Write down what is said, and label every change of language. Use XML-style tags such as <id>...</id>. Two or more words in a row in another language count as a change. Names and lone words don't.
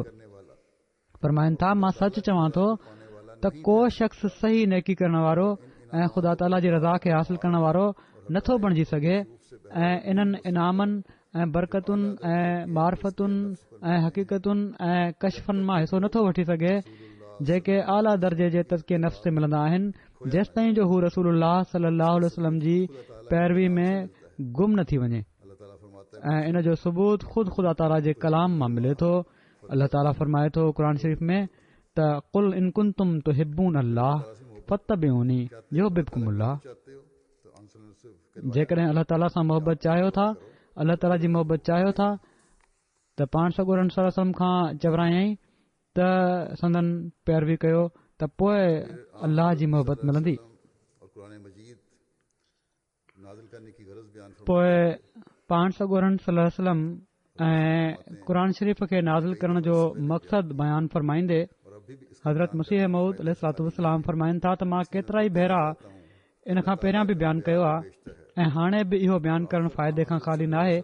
<sd>फरमाइनि था, मां सच चवां थो त को शख़्स सही नेकी करण वारो ऐं ख़ुदा ताला जी रज़ा खे हासिल करण वारो नथो बणिजी सघे ऐं इन्हनि इनामनि ऐं बरकतुनि ऐं मार्फतुनि ऐं हक़ीक़तुनि ऐं कशफनि मां हिसो नथो वठी सघे जेके आला दर्जे जे तज़किये नफ़्स ते मिलंदा आहिनि, जेसि ताईं जो हू</sd> <ar>رسول الله صلى الله عليه وسلم</ar> <sd>जी पैरवी में गुम न थी वञे ऐं इन जो सबूत ख़ुदि ख़ुदा ताला जे कलाम मां मिले थो। अल्लाह ताला फरमाए थो क़ुर शरीफ़ में त</sd> <ar>قل إن كنتم تحبون الله فاتبعوني يحببكم الله.</ar> <sd>जेकॾहिं अल्लाह ताला सां मोहबत चाहियो था, अल्लाह ताला जी मोहबत चाहियो था त पाण सॻोरन</sd> <ar>صلى الله عليه وسلم</ar> <sd>खां चवरायई त संदन पैरवी कयो त पोइ अल्लाह जी मोहबत मिलंदी। पोइ पाण सॻोरन</sd> <ar>صلى الله عليه وسلم</ar> <sd>ऐं क़ुर शरीफ़ खे नाज़िल करण जो मक़सदु बयानु फरमाईंदे हज़रत मसीह मऊद</sd> <ar>عليه الصلاة والسلام</ar> <sd>फरमाइनि था त मां केतिरा ई भेरा इन खां पहिरियां बि बयानु कयो आहे ऐं हाणे बि इहो बयानु करणु फ़ाइदे खां ख़ाली न आहे।</sd>